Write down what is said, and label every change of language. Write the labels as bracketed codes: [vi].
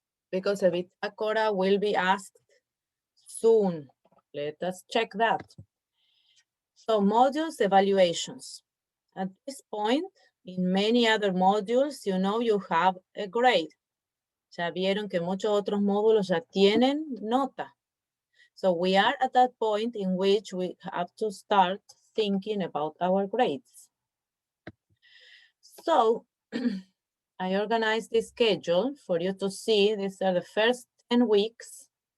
[en] Because a bitácora will be asked soon. Let us check that. So modules evaluations. At this point, in many other modules, you know you have a grade. [es] Ya vieron que muchos otros módulos ya tienen nota. [en] So we are at that point in which we have to start thinking about our grades. So I organized this schedule for you to see. These are the first 10 weeks.